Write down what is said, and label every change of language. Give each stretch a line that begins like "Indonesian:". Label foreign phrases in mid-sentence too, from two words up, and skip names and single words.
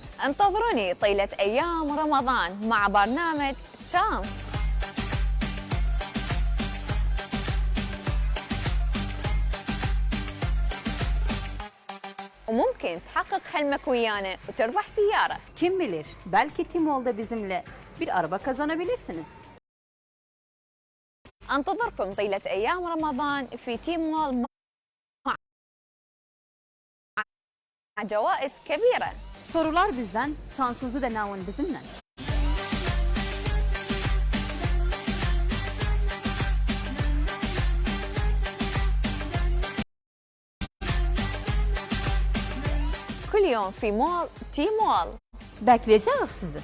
Arabic: انتظروني طيلة أيام رمضان مع برنامج تشام. وممكن تحقق حلمك ويانا وتربح سيارة.
Turkish: Kim bilir, belki Timoğlu'da bizimle bir araba kazanabilirsiniz.
Arabic: انتظركم طيلة أيام رمضان في تيم مول مع جوائز كبيرة.
Turkish: Sorular bizden, şansınızı denavın bizimle.
Arabic: كل يوم في مول تي مول.
Turkish: Bekleyeceğiz sizi.